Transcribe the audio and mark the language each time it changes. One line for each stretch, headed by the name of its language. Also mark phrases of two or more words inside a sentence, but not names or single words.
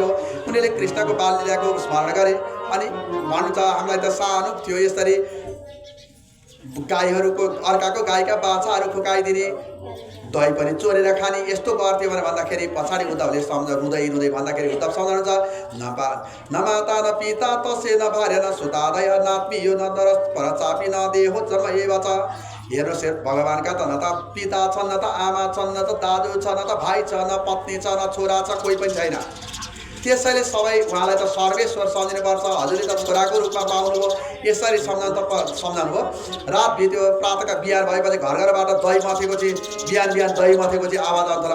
Nepali: उनीहरूले कृष्णको बाल लीलाको स्मरण गरे। अनि भन्नुहुन्छ हामीलाई त सानो थियो यसरी गाईहरूको अर्काको गाईका बाछाहरू फुकाइदिने, दही पनि चोरेर खाने यस्तो गर्थ्यो भनेर भन्दाखेरि पछाडि उद्धवले रुँदै रुँदै भन्दाखेरि उद्धव सम्झाउनुहुन्छ
Sanskrit: न माता न पिता तसे न भार्य न सुतादय नात्मीयो न नर परचापी न देहो जन्म एव च।
Nepali: हेर्नुहोस् भगवानका त न त पिता छन् न त आमा छन् न त दाजु छ न त भाइ छ न पत्नी छ न छोरा छ कोही पनि छैन। त्यसैले सबै उहाँलाई त सर्वेश्वर सम्झिनुपर्छ। हजुरले त छोराको रूपमा पाउनुभयो यसरी सम्झाउनुभयो। रात बित्यो प्रातःका बिहान भएपछि घर घरबाट दही मथेको चाहिँ बिहान दही मथेको चाहिँ आवाज आउँछ।